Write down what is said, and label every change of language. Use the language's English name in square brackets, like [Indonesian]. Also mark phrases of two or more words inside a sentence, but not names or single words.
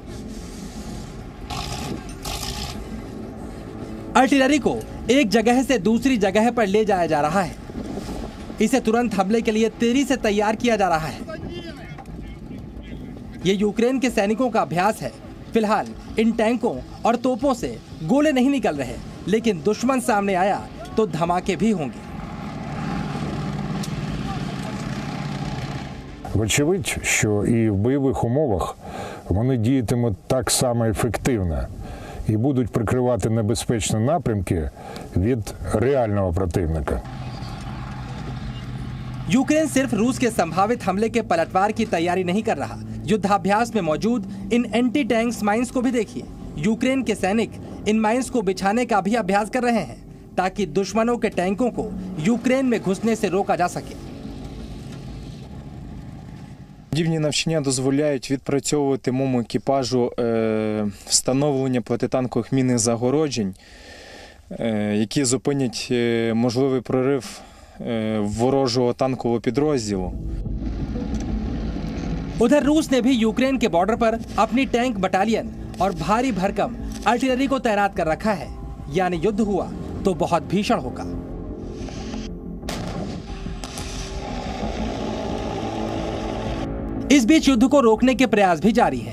[Hindi] आर्टिलरी को एक जगह से दूसरी जगह पर ले जाया जा रहा है। इसे तुरंत हमले के लिए तेजी से तैयार किया जा रहा है। ये यूक्रेन के सैनिकों का अभ्यास है। फिलहाल इन टैंकों और तोपों से गोले नहीं निकल रहे, लेकिन दुश्मन सामने आया तो धमाके भी होंगे। [Ukrainian] Вочевидь, що і в бойових умовах вони діятимуть так само ефективно і будуть прикривати небезпечні напрямки від реального противника. [Hindi] यूक्रेन सिर्फ रूस के संभावित हमले के पलटवार की तैयारी नहीं कर रहा, युद्धाभ्यास में मौजूद इन [English] anti tanks mines [Hindi] को भी देखिए। यूक्रेन के सैनिक इन माइंस को बिछाने का भी अभ्यास कर रहे हैं ताकि दुश्मनों के टैंकों को यूक्रेन में घुसने से रोका जा सके। [Ukrainian] Подібні навчання дозволяють відпрацьовувати моєму екіпажу встановлення протитанкових мінних загороджень, які зупинять можливий прорив ворожого танкового підрозділу. [Hindi] उधर रूस ने भी यूक्रेन के बॉर्डर पर अपनी [English] tank battalion [Hindi] और भारी भरकम आर्टिलरी को तैनात कर रखा है। यानी युद्ध हुआ तो बहुत भीषण होगा। इस बीच युद्ध को रोकने के प्रयास भी जारी हैं।